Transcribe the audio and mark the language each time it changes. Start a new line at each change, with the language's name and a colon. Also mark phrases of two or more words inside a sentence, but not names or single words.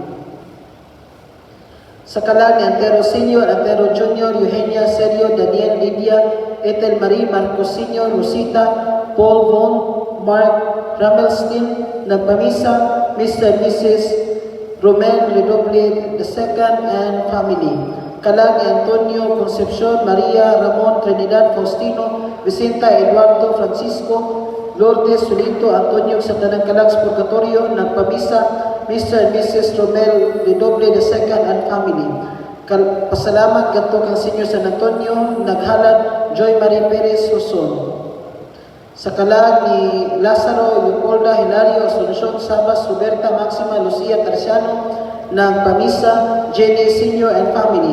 Cebuano: Sa kalag ni Antero Senior, Antero Junior, Eugenia Sergio, Daniel Lydia, Ethel Marie, Marcos Senior, Rosita, Paul Von, Mark Ramelstein, nagpamisa Mr.
English: and Mrs. Romain Redoble II and Family.
Cebuano: Kalag ni Antonio Concepcion, Maria Ramon Trinidad Faustino, Vicenta Eduardo Francisco, Lourdes Solito Antonio, sa tanang kalag sa purgatorio nagpamisa
English: Mr. and Mrs. Romel Redoble II and Family.
Cebuano: Pasalamat kadto kang Senior San Antonio, Naghalad Joy Marie Perez Suson. Sa kalag ni Lazaro Leopolda Hilario Asuncion Sabas Roberta Maxima Lucia Terciano, nagpamisa Jenny Senior
English: and Family.